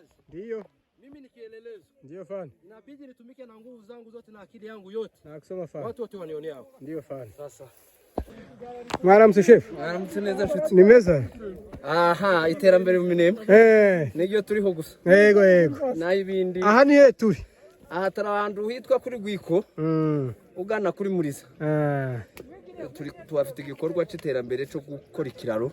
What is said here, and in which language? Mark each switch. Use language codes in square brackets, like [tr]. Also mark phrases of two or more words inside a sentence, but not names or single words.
[sw] Ndio. Mimi ni kielelezo. Ndio fani. Inabidi nitumike na nguvu zangu zote na akili yangu yote. Na kusoma fani. Watu wote wanionea hapo. Ndio fani. Sasa. [rw] Mwaramutse chef. Mwaramutse neza nshuti. Ni meza. Aha, iterambere mu minembwe. Niryo turiho gusa. Yego. Nayibindi. Aha ni he turi? Aha tarabantu hitwa kuri Gwiko. Ugana kuri Muriza. Turi tuafite igikorwa cy'iterambere cyo gukora ikiraro.